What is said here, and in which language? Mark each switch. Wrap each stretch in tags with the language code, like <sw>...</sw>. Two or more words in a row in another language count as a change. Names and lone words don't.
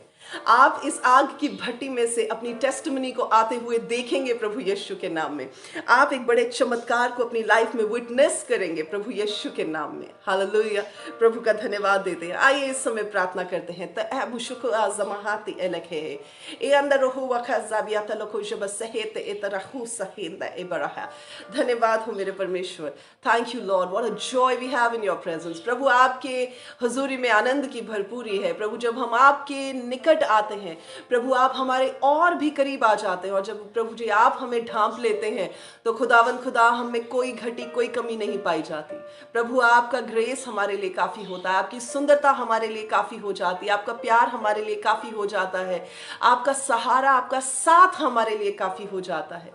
<hi>आप इस आग की भट्टी में से अपनी टेस्टिमनी को आते हुए देखेंगे प्रभु यीशु के नाम में। आप एक बड़े चमत्कार को अपनी लाइफ में विटनेस करेंगे प्रभु यीशु के नाम में। हालेलुया। प्रभु का धन्यवाद देते हैं। आइए इस समय प्रार्थना करते हैं। तअबु शुक्र आज़माहाती एलखे ए अंदर हो वखा ज़ाबियात लको जब सहेत एतरहु सहेंद एबरहा। धन्यवाद हो मेरे परमेश्वर।</hi> <en>Thank you Lord, what a joy we have in your presence.</en> <hi>प्रभु आपके हुजूरी में आनंद की भरपूरी है। प्रभु जब हम आपके निकट आते हैं, प्रभु आप हमारे और भी करीब आ जाते हैं। और जब प्रभु जी आप हमें ढांप लेते हैं तो खुदावन खुदा हम में कोई घटी कोई कमी नहीं पाई जाती। प्रभु आपका ग्रेस हमारे लिए काफी होता है, आपकी सुंदरता हमारे लिए काफी हो जाती है, आपका प्यार हमारे लिए काफी हो जाता है, आपका सहारा आपका साथ हमारे लिए काफी हो जाता है।</hi>